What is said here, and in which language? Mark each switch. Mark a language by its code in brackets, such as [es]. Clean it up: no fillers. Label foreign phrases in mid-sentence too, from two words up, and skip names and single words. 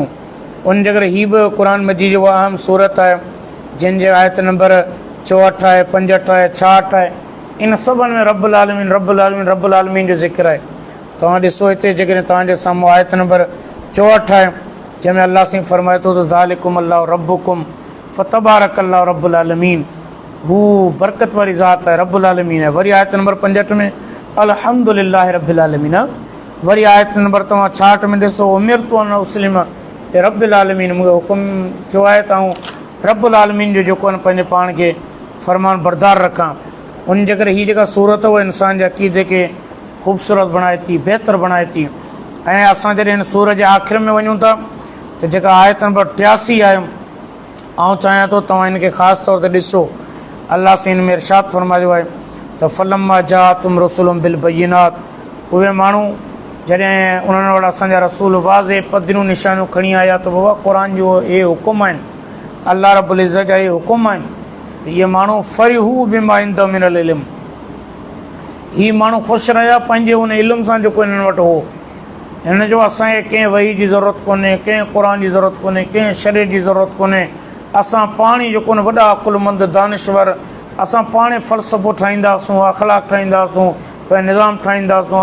[sd] उन जे करे हीअ बि क़ुर मजीद जो अहम सूरत आहे जंहिंजे आयत नंबर 64 आहे, 65 आहे, 66 आहे। इन सभिनि में [ar] رب العالمين [sd] जो ज़िक्र आहे। तव्हां ॾिसो हिते जेकॾहिं तव्हांजे साम्हूं आयत नंबर 64 आहे जंहिंमें अल्लाह साईं फरमाए थो त [ar] ذلكم الله ربكم فتبارك الله رب العالمين, [sd] हू बरकत वारी ज़ात आहे, [ar] رب العالمين [sd] आहे। वरी आयत नंबर 65 में [ar] الحمد لله رب العالمين. [sd] वरी आयत नंबर तव्हां 66 में ॾिसो [ar] أمرت أن أسلم لرب العالمين, [sd] मूंखे हुकुम थियो आहे त आऊं [ar] رب العالمين [sd] जो जेको आहे पंहिंजे पाण खे फ़रमान बरदार रखां। उन जे करे हीअ जेका सूरत उहा इंसान जे अक़ीदे खे ख़ूबसूरत बणाए थी, बहितर बणाए थी। ऐं असां जॾहिं हिन सूरत जे आख़िर में वञूं था त जेका आयत नंबर 83 आहे, आउं चाहियां थो तव्हां हिनखे ख़ासि तौर ते ॾिसो। अल्लाह से हिन में इरशाद फरमायो आहे त [ar] فلما جاءتهم رسلهم بالبينات, [sd] उहे माण्हू जॾहिं उन्हनि वटि असांजा रसूल वाज़े पदरियूं निशानियूं खणी आया त बाबा क़ुर जो इहे हुकुम आहिनि, [ar] الله رب العزة [sd] जा इहे हुकुम आहिनि, त इहे माण्हू [ar] فرحوا بما عندهم من العلم, [sd] हीअ माण्हू ख़ुशि रहिया पंहिंजे उन इल्म सां जेको हिननि वटि हो। हिन जो असांखे कंहिं वही जी ज़रूरत कोन्हे, कंहिं क़ुर जी ज़रूरत कोन्हे, कंहिं शरीर जी ज़रूरत कोन्हे। असां पाण ई जेको न वॾा अकुलमंद दानिश्वर, असां पाण ई फ़लसफ़ो ठाहींदासूं, अख़लाक ठाहींदासूं, पंहिंजो निज़ाम ठाहींदासूं।